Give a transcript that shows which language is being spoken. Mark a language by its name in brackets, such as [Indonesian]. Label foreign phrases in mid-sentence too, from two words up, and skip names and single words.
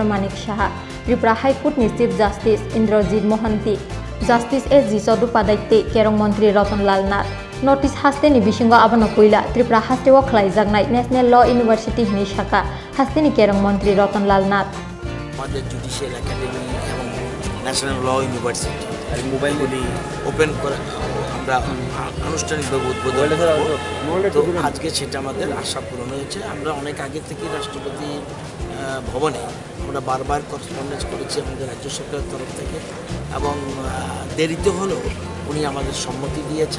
[Kok Borok] Manik Shaha, Tripura High Court ni Chief Justice Indrajit Mohanty, Justice S.G. Chaddhopadhyay te Kerong Montri Ratan Lal Nath, Notice Hasteni Bishingo Abano Puila, Tripura Hasteo Khlaijaknai National Law University ni Shaka, Hasteni Kerong Montri Ratan Lal Nath. [Bangla] আমাদের জুডিশিয়াল একাডেমি এবং ন্যাশনাল ল ইউনিভার্সিটি আর মোবাইলগুলি ওপেন করে আমরা আনুষ্ঠানিকভাবে উদ্বোধন করব। তো আজকে সেটা আমাদের আশা পূরণ হয়েছে। আমরা অনেক আগে থেকেই রাষ্ট্রপতি ভবনে আমরা বারবার করেসপন্ডেন্স করেছি আমাদের রাজ্য সরকারের তরফ থেকে, এবং দেরিতে হলেও উনি আমাদের সম্মতি দিয়েছেন।